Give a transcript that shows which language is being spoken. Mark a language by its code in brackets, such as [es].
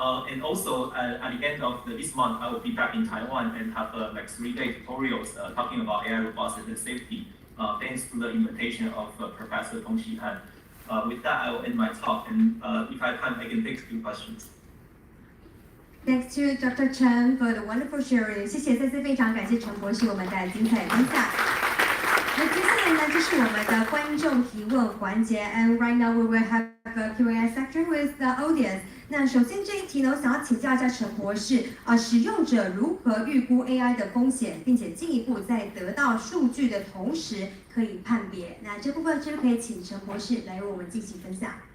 [en] And also at the end of this month, I will be back in Taiwan and have 3-day tutorials talking about AI robustness and safety, thanks to the invitation of Professor Tongxi Han. With that, I will end my talk, and if I have time, I can take a few questions. Thanks to Dr. Chen for the wonderful sharing. [zh] 谢谢，再次非常感谢陈博士为我们带来精彩的分享。那接下来呢，就是我们的观众提问环节 ， [en] and right now we will have a Q&A section with the audience. [zh] 那首先这一题呢，我想要请教一下陈博士使用者如何预估 AI 的风险，并且进一步在得到数据的同时可以判别。那这部分是不是可以请陈博士来为我们进行分享